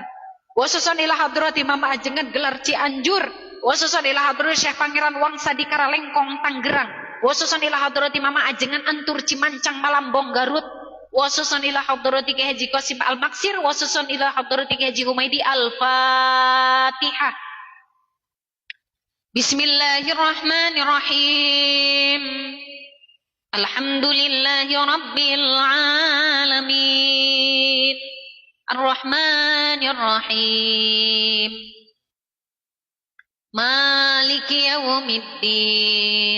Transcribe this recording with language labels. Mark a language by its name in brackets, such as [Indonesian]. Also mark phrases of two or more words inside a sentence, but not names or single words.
[Arabic] خصوصا إلى حضرة Mama Ajengan Gelar Cianjur. خصوصا إلى حضرة Syekh Pangeran Wangsa di Karalengkong Tanggerang. خصوصا إلى حضرة Mama Ajengan Antur Cimancang Malambong Garut. خصوصا إلى حضرة Kiai Haji Qasim Al-Maksir. خصوصا إلى حضرة Kiai Haji Humaidi Al-Fatihah. بسم الله الرحمن الرحيم. الحمد لله رب العالمين. الرحمن الرحيم. مالك يوم الدين.